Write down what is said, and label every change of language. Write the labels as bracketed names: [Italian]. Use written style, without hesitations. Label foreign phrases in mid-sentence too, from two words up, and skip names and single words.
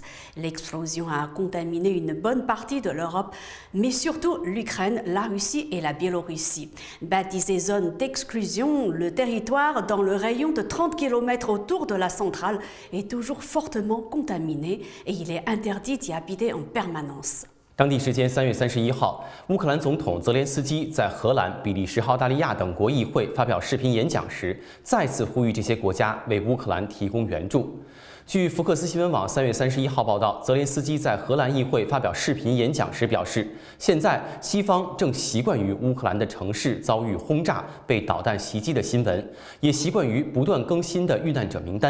[French] L'explosion a contaminé une bonne partie de l'Europe, mais surtout l'Ukraine, la Russie et la Biélorussie. Baptisé zone d'exclusion, le territoire dans le rayon de 30 km autour de la centrale est toujours fortement contaminé et il est interdit d'y habiter en permanence. [Chinese] 当地时间3月31号，乌克兰总统泽连斯基在荷兰、比利时、澳大利亚等国议会发表视频演讲时，再次呼吁这些国家为乌克兰提供援助。据福克斯新闻网3月31号报道，泽连斯基在荷兰议会发表视频演讲时表示，现在西方正习惯于乌克兰的城市遭遇轰炸、被导弹袭击的新闻，也习惯于不断更新的遇难者名单。